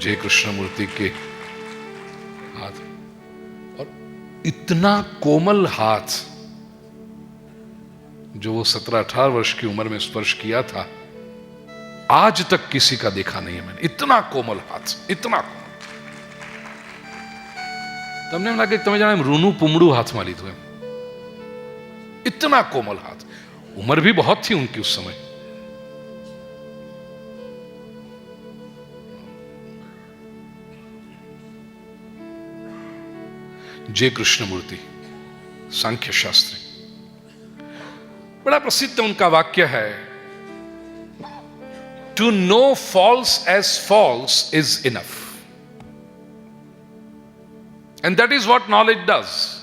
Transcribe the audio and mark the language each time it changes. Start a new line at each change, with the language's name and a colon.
Hindi: जय कृष्णमूर्ति के हाथ, और इतना कोमल हाथ जो वो 17-18 वर्ष की उम्र में स्पर्श किया था, आज तक किसी का देखा नहीं है मैंने। इतना कोमल हाथ, इतना कोमल।
Gujarati: તમને એમ લાગે તમે જાણે રૂનું પુમડું હાથમાં લીધું એમ,
Hindi: इतना कोमल हाथ। उम्र भी बहुत थी उनकी उस समय। जय कृष्णमूर्ति सांख्य शास्त्री, बड़ा प्रसिद्ध उनका वाक्य है,
English: To know false as false is enough, and that is what knowledge does.